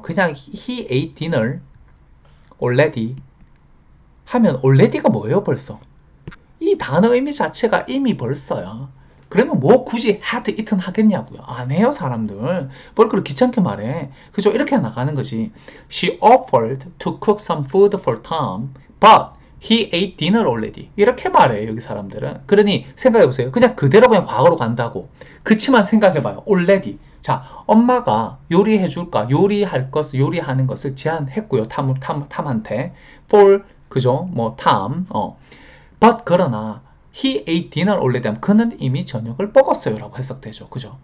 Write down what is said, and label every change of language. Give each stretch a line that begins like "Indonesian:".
Korean: 그냥
English: he ate dinner already
Korean: 하면 already가 뭐예요 벌써? 이 단어 의미 자체가 이미 벌써요. 그러면 뭐 굳이 had eaten 하겠냐고요. 안 해요, 사람들. 뭘 그렇게 귀찮게 말해. 그죠? 이렇게 나가는 거지.
English: She offered to cook some food for Tom, but he ate dinner already.
Korean: 이렇게 말해요, 여기 사람들은. 그러니 생각해보세요. 그냥 그대로 그냥 과거로 간다고. 그치만 생각해봐요. already. 자, 엄마가 요리해줄까? 요리할 것을, 요리하는 것을 제안했고요. 탐한테. for, 그죠? 뭐, 탐. but, 그러나,
English: he ate dinner already
Korean: 하면 그는 이미 저녁을 먹었어요. 라고 해석되죠. 그죠?